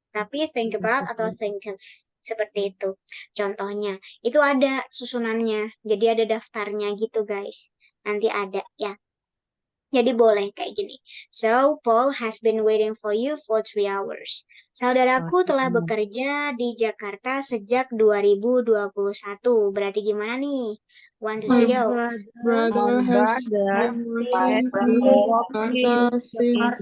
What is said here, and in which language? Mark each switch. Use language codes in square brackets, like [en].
[id] Tapi [en] think about [id] atau [en] think of. [id] Seperti itu. Contohnya. Itu ada susunannya. Jadi ada daftarnya gitu, guys. Nanti ada, ya. Jadi boleh kayak gini. [en] So, Paul has been waiting for you for 3 hours. [id] Saudaraku telah bekerja di Jakarta sejak 2021. Berarti gimana nih? 1, 2, 3, go. [en] Brother has been working in Jakarta since